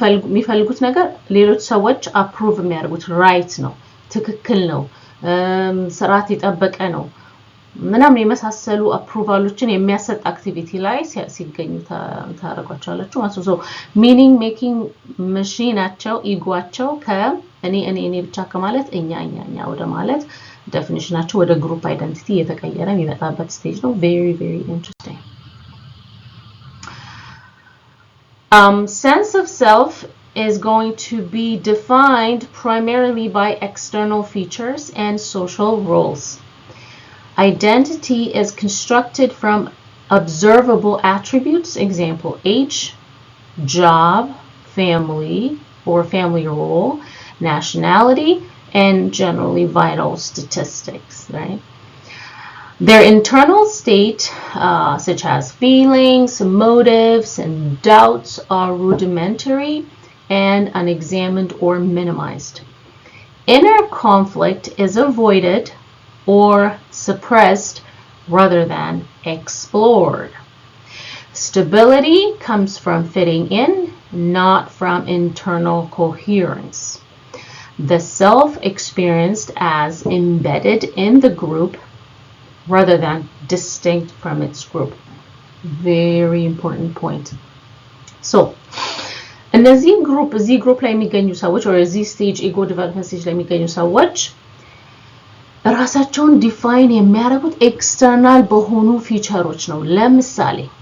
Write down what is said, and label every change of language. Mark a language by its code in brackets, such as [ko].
[am] የሚፈልጉት ነገር ሌሎች ሰዎች አፕሩቭ የሚያደርጉት ራይት ነው፣ ትክክል ነው፣ ስርዓት የጠበቀ ነው ምናምን የመሳሰሉ አፕሩቫሎችን የሚያሰጥ አክቲቪቲ ላይ ሲገኙ ታረጋቸዋላችሁ ማለት ነው። ሚኒንግ ሜኪንግ ማሽናቸው ኢጓቸው ከእኔ ብቻ ከማለት እኛ ወደ ማለት ዴፊኒሽናቸው ወደ ግሩፕ አይደንቲቲ እየተቀየረ የሚመጣበት ስቴጅ ነው። [en] very very interesting. Sense of self is going to be defined primarily by external features and social roles. Identity is constructed from observable attributes, example age, job, family or family role, nationality, and generally vital statistics, right? Their internal state, such as feelings, motives, and doubts are rudimentary and unexamined or minimized. Inner conflict is avoided or suppressed rather than explored. Stability comes from fitting in, not from internal coherence. The self experienced as embedded in the group rather than distinct from its group. Very important point. [am] So, እነዚህ ግሩፕ ላይ የሚገኙ ሰዎች or እዚህ ስቴጅ ኢጎ ዲቨሎፕመንት ስቴጅ ላይ የሚገኙ ሰዎች ራሳቸውን ዲፋይን የሚያደርጉት ኤክስተርናል በሆኑ ፊቸሮች ነው። ለምሳሌ